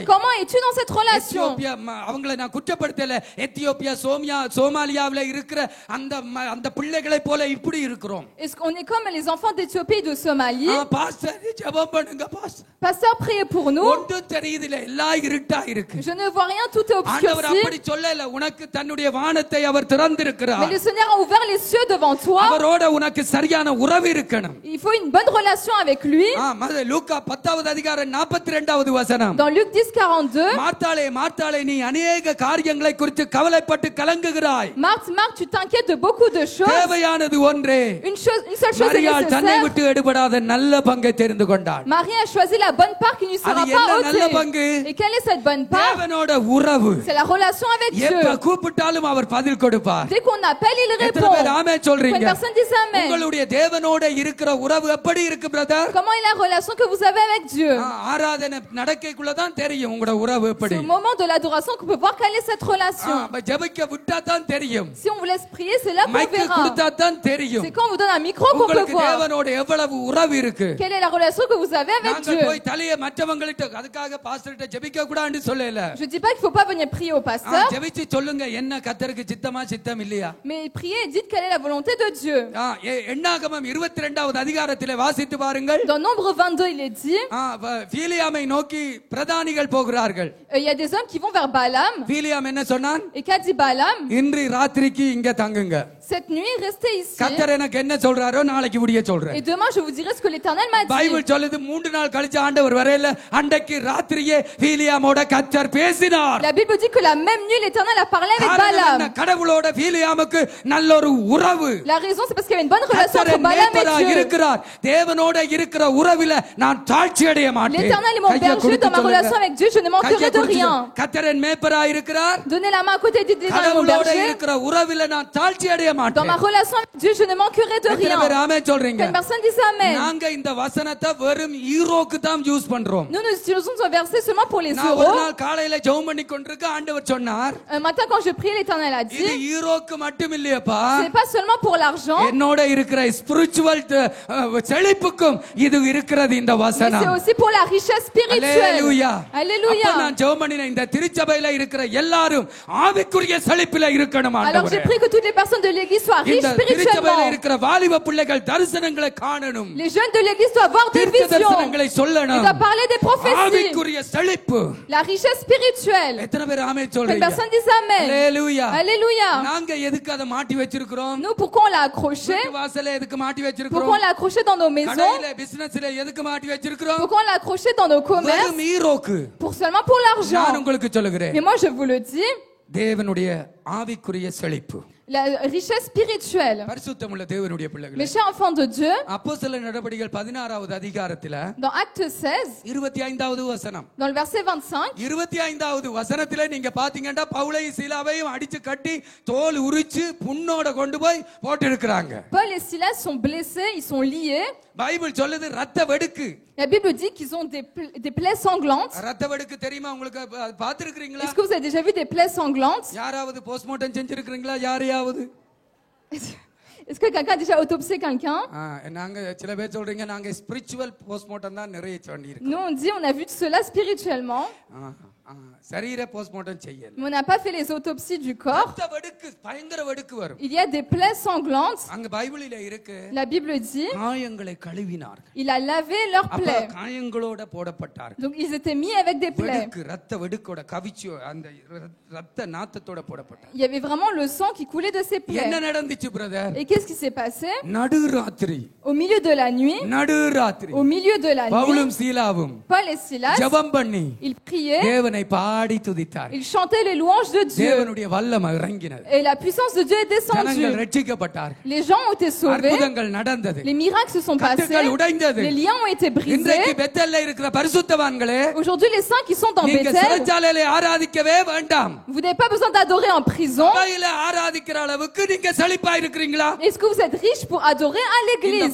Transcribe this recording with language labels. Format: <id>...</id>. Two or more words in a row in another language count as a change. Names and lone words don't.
<fr>Comment es-tu dans cette relation?</fr> <ta>எத்தியோப்பியா அவங்களை நான் குற்றப்படுத்தல, எத்தியோப்பியா சோமாலியாவில இருக்கிற அந்த பிள்ளைகளை போல இப்படி இருக்கிறோம்.</ta> <fr>Est-ce qu'on est comme les enfants d'Éthiopie et de Somalie?</fr> <ta>பாஸ்டர் ஜெபம் பண்ணுங்க பாஸ்டர்.</ta> <fr>Pasteur, priez pour nous.</fr> <ta>ஒன்றும் தெரியுதில்லை, எல்லாம் இருட்டா இருக்கு.</ta> <fr>Je ne ne vois rien, tout est</fr> <ta>ஆண்டவர்</ta> <fr>obscurci.</fr> <ta>அப்படி சொல்லல, உனக்கு தன்னுடைய வானத்தை அவர் திறந்திருக்கிறார்.</ta> <fr>Mais le Seigneur a ouvert les cieux devant toi.</fr> <ta>அவரோட உனக்கு சரியான உறவு இருக்கணும்.</ta> <fr>Il faut une bonne relation avec lui.</fr> <ta>லூக்கா 10வது அதிகாரம் 42வது வசனம்.</ta> <fr>Dans Luc 10:42.</fr> <ta>மார்த்தாளே மார்த்தாளே, நீ அநேக காரியங்களை குறித்து கவலைப்பட்டு கலங்குகிறாய்.</ta> <fr>Marthe, Marthe, tu t'inquiètes de beaucoup de choses.</fr> <ta>தேவையானது ஒன்றே.</ta> <fr>Une seule chose est</fr> <ta>மரியாள் தன்னை</ta> <fr>nécessaire.</fr> <ta>விட்டு எடுபடாத நல்ல பங்கை தெரிந்து கொண்டாள்.</ta> <fr>Marie a choisi la bonne part qui ne sera</fr> <ta>அது</ta> <fr>pas</fr> <ta>என்ன நல்ல</ta> <fr>ôtée.</fr> <ta>பங்கு?</ta> <fr>Et quelle est cette bonne part?</fr> <ta>தேவனோட உறவு.</ta> <fr>C'est la relation avec</fr> <ta>எப்ப</ta> <fr>Dieu.</fr> <ta>கூப்பிட்டாலும் அவர் பதில் கொடுப்பார்.</ta> <fr>Dès qu'on appelle, il</fr> <ta>எத்தனை</ta> <fr>répond.</fr> <ta>பேர் ஆமென்</ta> <fr>Une</fr> <ta>சொல்றீங்க?</ta> <fr>personne dit amen.</fr> <ta>உங்களுடைய தேவனோட இருக்கிற உறவு எப்படி இருக்கு பிரதர்?</ta> <fr>Comment est la relation que vous avez avec Dieu?</fr> <ta>ஆராதனை நடக்கைக்குள்ள தான் தெரியும் உங்களோட உறவு எப்படி.</ta> <fr>C'est au moment de l'adoration qu'on peut voir quelle est cette relation.</fr> <ta>ஜெபிக்க விட்டா தான் தெரியும்.</ta> <fr>Si on vous laisse prier, c'est là qu'on</fr> <ta>மைக்கு</ta> <fr>verra.</fr> <ta>கொடுத்தா தான் தெரியும்.</ta> <fr>C'est quand on vous donne un micro qu'on peut</fr> <ta>உங்களுக்கு</ta> <fr>voir.</fr> <ta>தேவனோட எவ்வளவு உறவு இருக்கு.</ta> <fr>Quelle est la relation que vous avez avec</fr> <ta>நாங்கள்</ta> <fr>Dieu?</fr> <ta>போய் தலையை மற்றவங்கள்ட்ட அதுக்காக பாஸ்டர்ட்ட ஜெபிக்க கூடாதுன்னு சொல்லல.</ta> <fr>Je dis pas qu'il faut pas venir prier au pasteur.</fr> <ta>ஜெபிச்சு சொல்லுங்க என்ன கர்த்தருக்கு சித்தமா சித்தம் இல்லையா.</ta> <fr>Mais priez et dites quelle est la volonté de Dieu.</fr> <ta>எண்ணாகமம் 22வது அதிகாரத்திலே வாசித்து பாருங்கள்.</ta> <fr>Dans Nombre 22, il est dit,</fr> <ta>பீலியாமை நோக்கி பிரதானிகள் போகிறார்கள்.</ta> <fr>il y a des hommes qui vont vers Balaam.</fr> <ta>பீலியாம் என்ன சொன்னான்?</ta> <fr>Et qu'a dit Balaam?</fr> <ta>இன்று ராத்திரிக்கு இங்க தங்குங்க.</ta> <fr>Cette nuit, restez ici.</fr> <ta>கர்த்தர் எனக்கு என்ன சொல்றாரோ நாளைக்கு விடிய சொல்றேன்.</ta> <fr>Et demain, je vous dirai ce que l'Éternel m'a dit.</fr> <ta>பைபிள் சொல்லுது 3 நாள் கழிச்சு ஆண்டவர் வரையில அன்றைக்கு ராத்திரியே பீலியாமோட கர்த்தர் பேசினார்.</ta> <fr>La Bible dit que la même nuit, l'Éternel a parlé avec Balaam.</fr> <ta>கடவுளோட பீலியாமுக்கு நல்லொரு உறவு.</ta> <fr>La raison, c'est parce qu'il y avait une bonne relation entre Balaam et Dieu.</fr> <ta>இருக்கிறார். தேவனோட இருக்கிற உறவில நான் தாழ்ச்சி அடைய மாட்டேன்.</ta> <fr>L'Éternel est mon berger, dans ma relation avec Dieu, je ne manquerai de rien.</fr> <ta>கர்த்தரின் மேய்ப்பராய் இருக்கிறார்.</ta> <fr>Donnez la main à côté, dites l'Éternel est mon</fr> <ta>கடவுளோட</ta> <fr>berger.</fr> <ta>இருக்கிற உறவில நான் தாழ்ச்சி அடைய மாட்டேன்.</ta> <fr>Dans ma relation avec Dieu, je ne manquerai de rien.</fr> <ta>ஆமென் சொல்றீங்க.</ta> <fr>Une personne dit amen.</fr> <ta>நாங்க இந்த வசனத்தை வெறும் ஈரோக்கு தான் யூஸ் பண்றோம்.</ta> <fr>Nous utilisons ce verset seulement pour les</fr> <ta>நான் ஒரு</ta> <fr>euros.</fr> <ta>நாள் காலையில ஜெபம் பண்ணி கொண்டிருக்க ஆண்டவர் சொன்னார்,</ta> <fr>Un matin, quand je priais, l'Éternel a</fr> <ta>இது</ta> <fr>dit,</fr> <ta>ஈரோக்கு மட்டும் இல்லையப்பா,</ta> <fr>ce n'est pas seulement pour l'argent,</fr> <ta>என்னோட இருக்கிற ஸ்பிரிச்சுவல் செழிப்புக்கும் இது இருக்கிறது இந்த</ta> <fr>mais</fr> <ta>வசனம்.</ta> <fr>c'est aussi pour la richesse spirituelle.</fr> <ta>அல்லேலூயா.</ta> <fr>Alléluia.</fr> <ta>நான் ஜெபம் பண்ணின இந்த திருச்சபையில இருக்கிற எல்லாரும் ஆவிக்குரிய செழிப்பில இருக்கணும்</ta> <fr>Alors j'ai</fr> <ta>ஆண்டவரே.</ta> <fr>prié que toutes les personnes de l'église soient riches</fr> <ta>இந்த திருச்சபையில</ta> <fr>spirituellement.</fr> <ta>இருக்கிற வாலிப பிள்ளைகள் தரிசனங்களை காணணும்.</ta> <fr>Les jeunes de l'église doivent voir des</fr> <ta>தீர்க்க</ta> <fr>visions.</fr> <ta>தரிசனங்களை</ta> <fr>Ils</fr> <ta>சொல்லணும்.</ta> <fr>doivent parler des prophéties.</fr> <ta>ஆவிக்குரிய செழிப்பு.</ta> <fr>La richesse spirituelle.</fr> <ta>எத்தனை பேர் ஆமென்</ta> <fr>Une</fr> <ta>சொல்றீங்க?</ta> <fr>personne dit amen.</fr> <ta>அல்லேலூயா.</ta> <fr>Alléluia.</fr> <ta>நாங்க எதுக்கு அதை மாட்டி வச்சிருக்கிறோம்?</ta> <fr>Nous, pourquoi on l'a accroché?</fr> <ta>வீட்டு வாசல்ல எதுக்கு மாட்டி</ta> <fr>Pourquoi</fr> <ta>வச்சிருக்கிறோம்?</ta> <fr>on l'a accroché dans nos maisons?</fr> <ta>கடையில பிசினஸ்ல எதுக்கு மாட்டி வச்சிருக்கிறோம்?</ta> <fr>Pourquoi on l'a accroché dans nos commerces?</fr> <ta>வெறும் ஈரோக்கு.</ta> <fr>Seulement pour</fr> <ta>நான்</ta> <fr>l'argent.</fr> <ta>உங்களுக்கு சொல்லுகிறேன்,</ta> <fr>Mais moi, je vous le dis,</fr> <ta>தேவனுடைய ஆவிக்குரிய செழிப்பு.</ta> <fr>la richesse spirituelle.</fr> <ta>பரிசுத்தமுள்ள தேவனுடைய</ta> <fr>Mes</fr> <ta>பிள்ளைகளே,</ta> <fr>chers enfants de Dieu,</fr> <ta>அப்போஸ்தலர் நடபடிகள் 16வது அதிகாரத்துல</ta> <fr>dans Acte 16,</fr> <ta>25வது வசனம்,</ta> <fr>dans le verset 25,</fr> <ta>25வது வசனத்துல நீங்க பாத்தீங்கன்னா பவுலையும் சீலாவையும் அடிச்சு கட்டி தோல் உரிச்சு புண்ணோட கொண்டு போய் போட்டு இருக்கிறாங்க.</ta> <fr>Paul et Silas sont blessés, ils sont liés.</fr> <ta>பைபிள் சொல்லுது ரத்த வெடுக்கு.</ta> <fr>La Bible dit qu'ils ont des plaies sanglantes.</fr> <ta>ரத்த வெடுக்கு தெரியுமா உங்களுக்கு? பாத்துருக்கீங்களா?</ta> <fr>Est-ce que vous avez déjà vu des plaies sanglantes?</fr> <ta>யாராவது போஸ்ட்மார்ட்டம் செஞ்சிருக்கீங்களா? யாரையாவது?</ta> <fr>Est-ce que quelqu'un a déjà autopsié quelqu'un?</fr> <ta>நாங்க சில பேர் சொல்றீங்க நாங்க</ta> <en>spiritual postmortem</en> <ta>தான் நிறைய சொல்லியிருக்கோம்.</ta> <fr>Nous, on dit on a vu cela spirituellement,</fr> <ta>சரீர போஸ்ட்மார்ட்டம் செய்யல.</ta> <fr>mais on n'a pas fait les autopsies du corps.</fr> <ta>ரத்த வெடுக்கு பயங்கர வெடுக்கு வரும்.</ta> <fr>Il y a des plaies sanglantes.</fr> <ta>அங்க பைபிளில இருக்கு,</ta> <fr>La Bible dit,</fr> <ta>காயங்களை கழுவினார்கள்.</ta> <fr>il a lavé leurs</fr> <ta>அப்ப</ta> <fr>plaies.</fr> <ta>காயங்களோட போடப்பட்டார்கள்.</ta> <fr>Donc ils étaient mis avec des plaies.</fr> <ta>வெடுக்கு ரத்த வெடுக்கோட கவிச்சு அந்த ரத்த நாத்தத்தோட போடப்பட்டார்.</ta> <fr>Il y avait vraiment le sang qui coulait de ces</fr> <ta>என்ன</ta> <fr>plaies.</fr> <ta>நடந்துச்சு பிரதர்?</ta> <fr>Et qu'est-ce qui s'est passé?</fr> <ta>நடுராத்திரி,</ta> <fr>Au milieu de la nuit,</fr> <ta>நடுராத்திரி</ta> <fr>au milieu de la</fr> <ta>பவுலும்</ta> <fr>nuit,</fr> <ta>சீலாவும்</ta> <fr>Paul et Silas,</fr> <ta>ஜெபம் பண்ணி</ta> <fr>ils priaient,</fr> <ta>தேவனை பாடி துதித்தார்.</ta> <fr>ils chantaient les louanges de Dieu.</fr> <ta>தேவனுடைய வல்லமை இறங்கினது.</ta> <fr>Et la puissance de Dieu est</fr> <ta>ஜனங்கள்</ta> <fr>descendue.</fr> <ta>ரட்சிக்கப்பட்டார்கள்.</ta> <fr>Les gens ont été sauvés.</fr> <ta>அற்புதங்கள் நடந்தது.</ta> <fr>Les miracles se sont passés.</fr> <ta>கட்டுகள் உடைந்தது.</ta> <fr>Les liens ont été brisés.</fr> <ta>இன்றைக்கு பெத்தேல்ல இருக்கிற பரிசுத்தவான்களே,</ta> <fr>Aujourd'hui, les saints qui sont dans</fr> <ta>நீங்க</ta> <fr>Bethel,</fr> <ta>சிறைச்சாலையில ஆராதிக்கவே வேண்டாம்.</ta> <fr>vous n'avez pas besoin d'adorer en prison.</fr> <ta>சபையில ஆராதிக்கிற அளவுக்கு நீங்க செழிப்பா இருக்கிறீங்களா?</ta> <fr>Est-ce que vous êtes riche pour adorer à</fr> <ta>இந்த</ta> <fr>l'église?</fr>